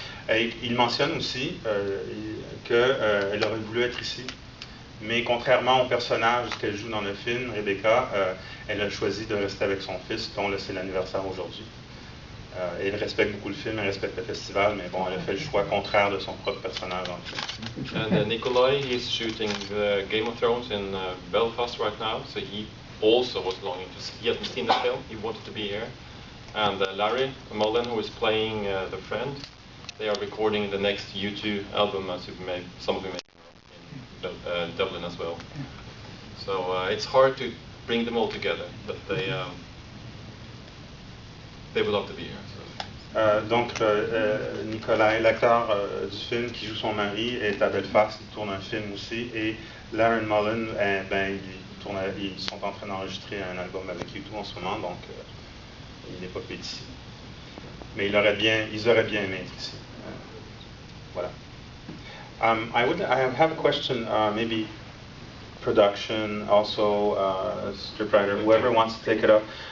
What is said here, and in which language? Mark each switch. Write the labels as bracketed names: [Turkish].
[French] Et il mentionne aussi qu'elle aurait voulu être ici. Mais contrairement au personnage qu'elle joue dans le film, Rebecca, elle a choisi de rester avec son fils, dont c'est l'anniversaire aujourd'hui. Elle respecte beaucoup le film, elle respecte le festival, mais bon, elle a fait le choix contraire de son propre personnage dans le film. [English] And Nikolai, he's shooting the Game of Thrones in Belfast right now, so he also was longing to see. He hasn't seen the film, he wanted to be here. And Larry Mullen, who is playing the friend, they are recording the next U2 album, as some of you may know, in Dublin as well. So it's hard to bring them all together, but they would love to be here. [French] Donc, Nikolai, l'acteur du film qui joue son mari, est à Belfast, il tourne un film aussi, et Larry Mullen, ils sont en train d'enregistrer un album avec U2 en ce moment, donc il n'est pas fait ici. mais ils auraient bien aimé être ici. Voilà. [English] I have a question, maybe production, also scriptwriter, whoever wants to take it up.